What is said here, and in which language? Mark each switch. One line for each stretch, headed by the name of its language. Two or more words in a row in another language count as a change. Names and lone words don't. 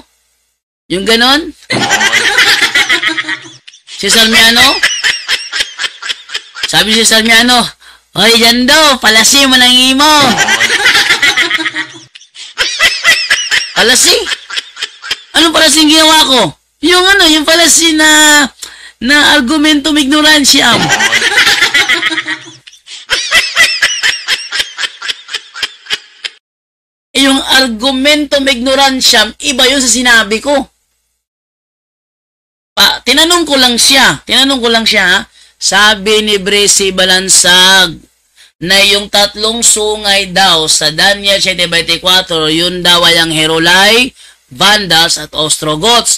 Filipino: Yung ganon? Cesar Miano? Sabi si Cesar Miano, "Hoy, Jando, fallacy mo ng imo." Fallacy? Anong fallacy yung ginawa ko? Yung fallacy na
Latin: argumentum ignorantiam.
Filipino: Yung
Latin: argumentum ignorantiam,
Filipino: iba yun sa sinabi ko. Tinanong ko lang siya, ha? Sabi ni Bresi Balansag, na yung 3 sungay daw sa Daniel 7:24, yun daw ay ang Herolai, Vandals at Ostrogoths.